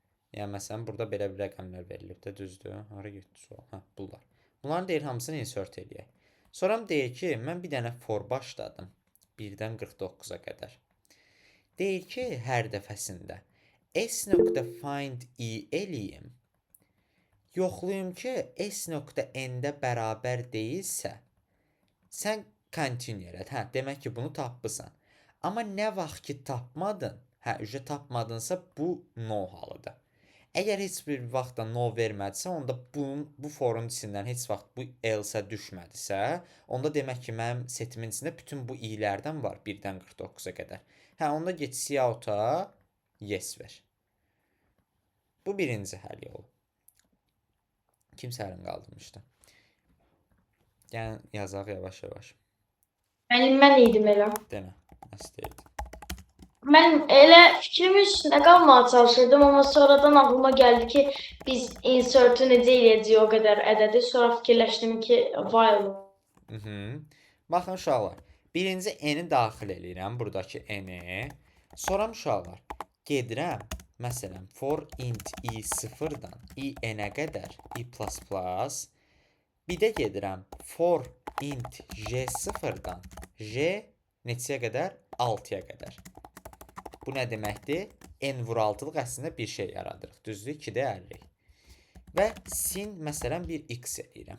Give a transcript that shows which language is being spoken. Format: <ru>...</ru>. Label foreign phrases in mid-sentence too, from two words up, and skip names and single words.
<az>Yəni məsələn burada belə bir rəqəmlər verilib də, düzdür? Hara getdi sual? Hə, bunlar. Bunların deyir hamısını insert eləyək. Sonra deyir ki, mən bir dənə for başladım 1-dən 49-a qədər. Deyir ki, hər dəfəsində s.find i eləyim. Yoxlayım ki, s.n-də bərabər deyilsə, sən continue elət. Hə, demək ki, bunu tapmısan. Amma nə vaxt ki tapmadın, hə, ücret tapmadınsa bu no halıdır. Əgər heç bir vaxtda no vermədisə, onda bu forun içindən heç vaxt bu else-ə düşmədisə, onda demək ki, mənim setimin içində bütün bu i-lərdən var 1-dən 49-a qədər. Hə, onda get cout-a yes ver. Bu birinci həll yolu. Kimsə əlini qaldırmışdı. Yəni yazaq yavaş-yavaş. Mən idim elə. Demə, istəyirdim. Mən elə fikrimin üstünə qalmağa çalışırdım, amma sonradan ağlıma gəldi ki, biz insert-ü necə eləyəcəyik o qədər ədədi. Sonra fikirləşdim ki, while. Baxın uşaqlar, birinci n-i daxil eləyirəm, buradakı n-i. Sonra uşaqlar, gedirəm, məsələn,</az> <en>for int i</en> <az>0-dan i n-ə qədər i++. Bir də gedirəm,</az> <en>for int j</en> <az>0-dan j neçəyə qədər? 6-ya qədər. Bu nə deməkdir? N vur 6-lıq əslində bir şey yaradırıq. Düzdür? 2-də 50. Və sin, məsələn, bir x eləyirəm.</az>